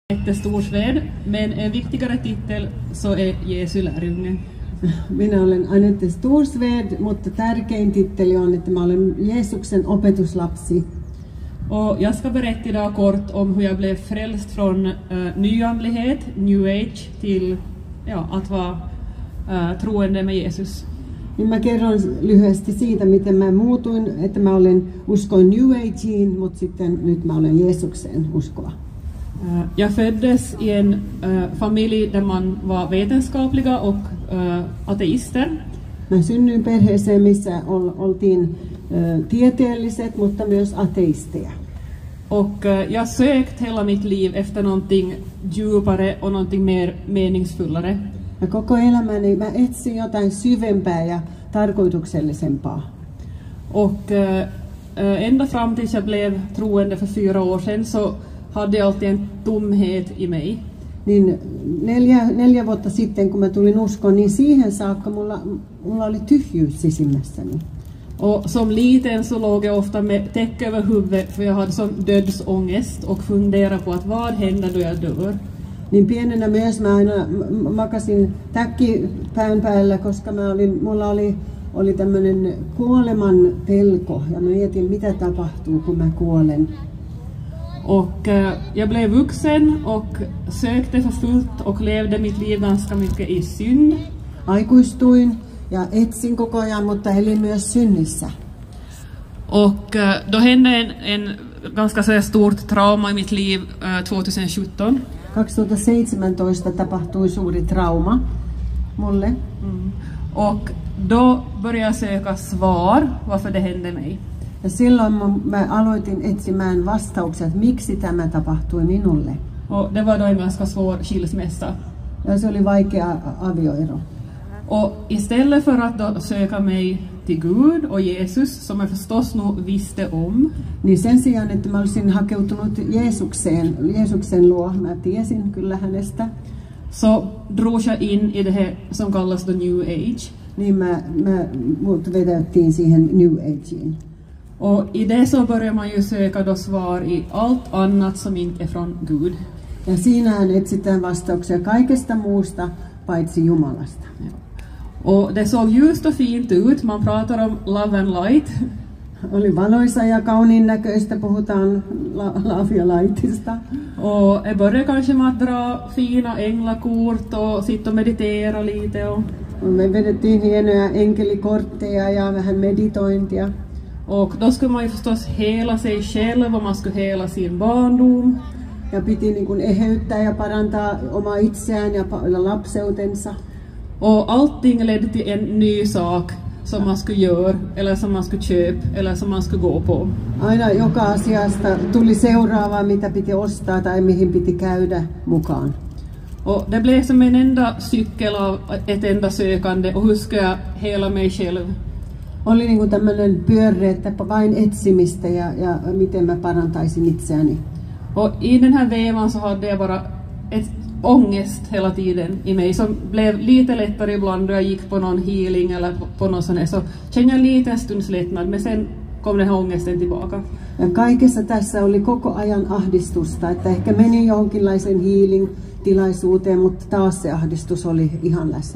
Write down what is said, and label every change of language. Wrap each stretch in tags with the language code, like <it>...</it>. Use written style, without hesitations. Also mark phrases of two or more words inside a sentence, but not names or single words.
<sv>Jättestor svärd, men en viktigare titel så är Jesu lärjunge.</sv> <fi>Minä olen Anette Storsved, mutta tärkein titteli on, että mä olen Jeesuksen opetuslapsi.</fi> <sv>Och jag ska berätta idag kort om hur jag blev frälst från nyandlighet, new age, till att vara troende med Jesus.</sv> <fi>Niin mä kerron lyhyesti siitä, miten mä muutuin, että mä uskoin New Ageen, mutta sitten nyt mä olen Jeesukseen uskova.</fi> <sv>Jag föddes i en familj där man var vetenskapliga och ateister.</sv> <fi>Mä synnyin perheeseen, missä oltiin tieteelliset, mutta myös ateisteja.</fi> <sv>Och jag sökt hela mitt liv efter någonting djupare och någonting mer meningsfullare.</sv> <fi>Ja koko elämäni mä etsin jotain syvempää ja tarkoituksellisempaa.</fi> <sv>Och ända fram tills jag blev troende för 4 år sedan så hade jag alltid en tomhet i mig.</sv> <fi>Niin 4 vuotta sitten, kun mä tulin uskoon, niin siihen saakka mulla oli tyhjyys sisimmässäni.</fi> <sv>Och som liten så låg jag ofta med täcke över huvudet för jag hade sån dödsångest och funderade på att vad händer då jag dör.</sv> <fi>Niin pienenä myös mä aina makasin täkki pään päällä, koska mulla oli tämmöinen kuoleman pelko ja mä mietin, mitä tapahtuu, kun mä kuolen.</fi> <sv>Och jag blev vuxen och sökte för fullt och levde mitt liv ganska mycket i synd.</sv> <fi>Aikuistuin ja etsin koko ajan, mutta elin myös synnissä.</fi> <sv>Och då hände en ganska så stort trauma i mitt liv 2017.</sv> <fi>2017 tapahtui suuri trauma mulle.</fi> <sv>Och då började jag söka svar varför det hände mig.</sv> <fi>Ja silloin mä aloitin etsimään vastauksia, että miksi tämä tapahtui minulle.</fi> <sv>Och det var då en ganska svår skilsmässa.</sv> <fi>Ja se oli vaikea avioero.</fi> <sv>Och istället för att då söka mig till Gud och Jesus, som jag förstås nog visste om.</sv> <fi>Niin sen sijaan, että mä olisin hakeutunut Jeesuksen luo, mä tiesin kyllä hänestä.</fi> <sv>Så drogs jag in i det här som kallas the New Age.</sv> <fi>Niin mut vedettiin siihen New Ageen.</fi> <sv>Och i det så börjar man ju söka då svar i allt annat som inte är från Gud.</sv> <fi>Ja siinähän etsitään vastauksia kaikesta muusta paitsi Jumalasta.</fi> <sv>Och det såg ljust och fint ut. Man pratar om</sv> <en>love and light.</en> <fi>Oli valoisa ja kauniin näköistä, puhutaan love ja lightista.</fi> <sv>Och jag började kanske med att dra fina änglakort och sitta och meditera lite. Och</sv> <fi>me vedettiin hienoja enkelikortteja ja vähän meditointia.</fi> <sv>Och då skulle man ju förstås hela sig själv och man skulle hela sin barndom.</sv> <fi>Ja piti niin kuin eheyttää ja parantaa omaa itseään ja lapseutensa.</fi> <sv>Och allting ledde till en ny sak som man skulle göra, eller som man skulle köpa, eller som man skulle gå på.</sv> <fi>Aina joka asiasta tuli seuraavaa, mitä piti ostaa tai mihin piti käydä mukaan.</fi> <sv>Och det blev som en enda cykel av ett enda sökande och hur ska jag hela mig själv?</sv> <fi>Oli niin kuin tämmöinen pyörre, että vain etsimistä ja miten mä parantaisin itseäni.</fi> <sv>Och i den här vevan så hade jag bara ett ångest hela tiden i mig som blev lite lättare ibland då jag gick på någon healing eller på någon sån här, så kände jag en liten stunds lättnad, men sen kom den här ångesten tillbaka.</sv> <fi>Ja kaikessa tässä oli koko ajan ahdistusta, että ehkä menin johonkinlaisen healing-tilaisuuteen, mutta taas se ahdistus oli ihan läsnä.</fi>